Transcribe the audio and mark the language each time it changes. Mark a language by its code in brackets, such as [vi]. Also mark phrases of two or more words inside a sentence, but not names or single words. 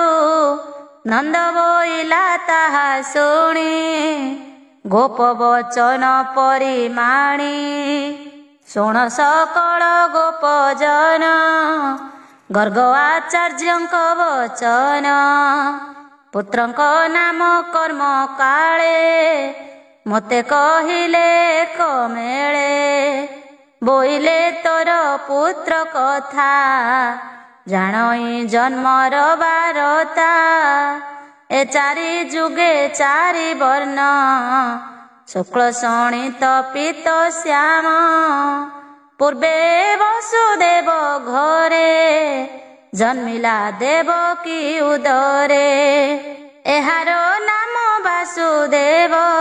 [or] ନନ୍ଦ ବୋଇଲା ତାହା ଶୁଣି ଗୋପ ବଚନ ପରିମାଣି ଶୁଣ ସକଳ ଗୋପ ଜନ ଗର୍ଗ ଆଚାର୍ଯ୍ୟଙ୍କ ବଚନ ପୁତ୍ରଙ୍କ ନାମ କର୍ମ କାଳେ ମୋତେ କହିଲେ କମେଳେ ବୋଇଲେ ତୋର ପୁତ୍ର କଥା ଜାଣଇ ଜନ୍ମର ବାରତା ଏ ଚାରି ଯୁଗେ ଚାରି ବର୍ଣ୍ଣ ଶୁକ୍ଳ ଶୋଣିତ ପୀତ ଶ୍ୟାମ ପୂର୍ବେ ବସୁଦେବ ଘରେ ଜନ୍ମିଲା ଦେବକୀ ଉଦରେ ଏହାର ନାମ ବାସୁଦେବ